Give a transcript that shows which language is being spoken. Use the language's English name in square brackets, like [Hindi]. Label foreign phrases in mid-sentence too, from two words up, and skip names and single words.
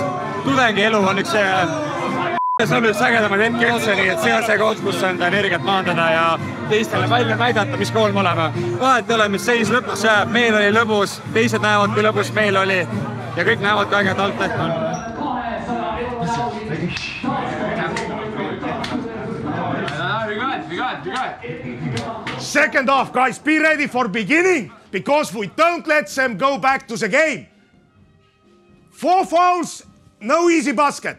[Estonian] Tudengi elu on üks see on üks ägedamaid hetki üldse, nii et see on see koht, kus on energiat maandada ja teistele välja näidata, mis kool me oleme. Vahet ei ole, mis seis lõpuks jääb, meil oli lõbus, teised näevad, kui lõbus meil oli ja kõik näevad, kui äge TalTech on. [English] Second half, guys, be ready for beginning because we don't let them go back to the game. 4 fouls, no easy basket.